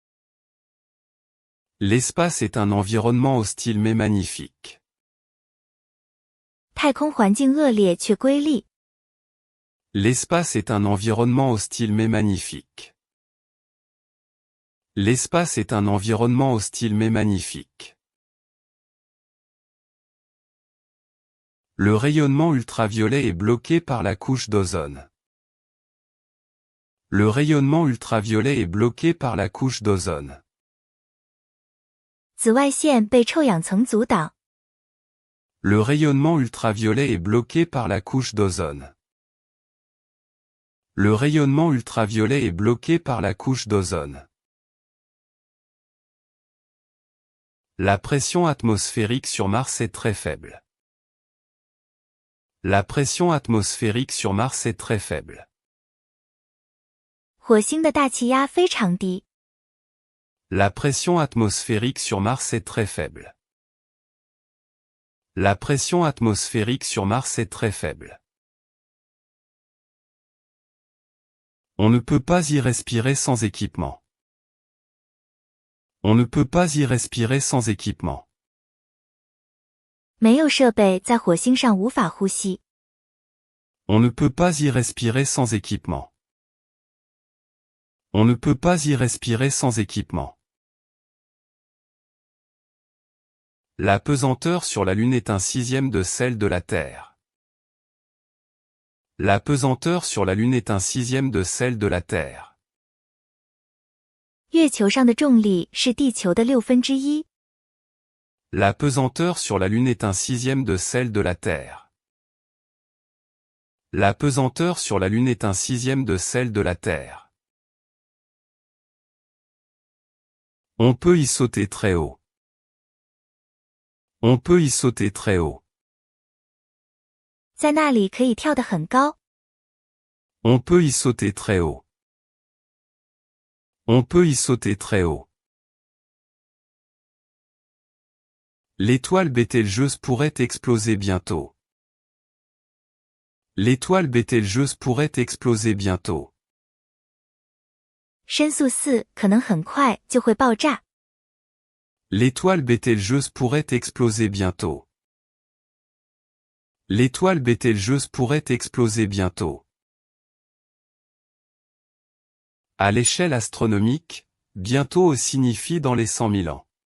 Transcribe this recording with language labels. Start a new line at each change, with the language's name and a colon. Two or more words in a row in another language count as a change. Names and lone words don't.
French: L'espace est un environnement hostile mais magnifique.
Chinese: 太空环境恶劣却瑰丽。
French: L'espace est un environnement hostile mais magnifique. L'espace est un environnement hostile mais magnifique. Le rayonnement ultraviolet est bloqué par la couche d'ozone. Le rayonnement ultraviolet est bloqué par la couche d'ozone.
Chinese: 紫外线被臭氧层阻挡。
French: Le rayonnement ultraviolet est bloqué par la couche d'ozone. Le rayonnement ultraviolet est bloqué par la couche d'ozone. La pression atmosphérique sur Mars est très faible. La pression atmosphérique sur Mars est très faible.
Chinese: 火星的大气压非常低。
French: La pression atmosphérique sur Mars est très faible. La pression atmosphérique sur Mars est très faible. On ne peut pas y respirer sans équipement. On ne peut pas y respirer sans équipement.
Chinese: 没有设备在火星上无法呼吸。
French: On ne peut pas y respirer sans équipement. On ne peut pas y respirer sans équipement. La pesanteur sur la Lune est un sixième de celle de la Terre. La pesanteur sur la Lune est un sixième de celle de la Terre.
Chinese: 月球上的重力是地球的1/6。
French: La pesanteur sur la Lune est un sixième de celle de la Terre. La pesanteur sur la Lune est un sixième de celle de la Terre. On peut y sauter très haut. On peut y sauter très haut.
Chinese: 在那里可以跳得很高。
French: On peut y sauter très haut. On peut y sauter très haut. L'étoile Bételgeuse pourrait exploser bientôt. L'étoile Bételgeuse pourrait exploser bientôt.
Chinese: 申素4可能很快就会爆炸。
French: L'étoile Bételgeuse pourrait exploser bientôt. L'étoile Bételgeuse pourrait exploser bientôt. À l'échelle astronomique, bientôt signifie dans les 100 000 ans.